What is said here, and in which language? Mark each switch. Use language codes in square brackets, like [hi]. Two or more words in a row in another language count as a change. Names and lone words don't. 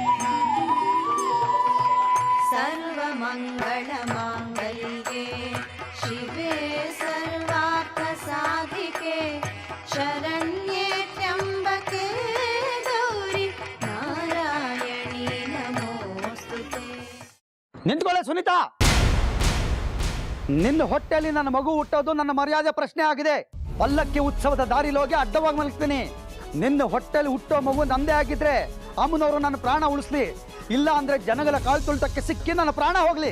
[sa] सर्वमङ्गलमाङ्गल्ये शिवे सर्वार्थसाधिके शरण्ये त्र्यम्बके गौरि नारायणी नमोस्तुते. [kn] ನಿಂತ್ಕೊಳ್ಳೆ ಸುನೀತಾ. ನಿನ್ನ ಹೊಟ್ಟೆಯಲ್ಲಿ ನನ್ನ ಮಗು ಹುಟ್ಟೋದು ನನ್ನ ಮರ್ಯಾದೆ ಪ್ರಶ್ನೆ ಆಗಿದೆ. ಪಲ್ಲಕ್ಕಿ ಉತ್ಸವದ ದಾರಿಲೋಗಿ ಅಡ್ಡವಾಗಿ ಮಲಗಿಸ್ತೀನಿ. ನಿನ್ನ ಹೊಟ್ಟೆಯಲ್ಲಿ ಹುಟ್ಟೋ ಮಗು ನಂದೇ ಆಗಿದ್ರೆ ಅಮ್ಮನವರು ನನ್ನ ಪ್ರಾಣ ಉಳಿಸ್ಲಿ, ಇಲ್ಲ ಅಂದ್ರೆ ಜನಗಳ ಕಾಲು ತುಳಿತಕ್ಕೆ ಸಿಕ್ಕಿ ನನ್ನ ಪ್ರಾಣ ಹೋಗ್ಲಿ.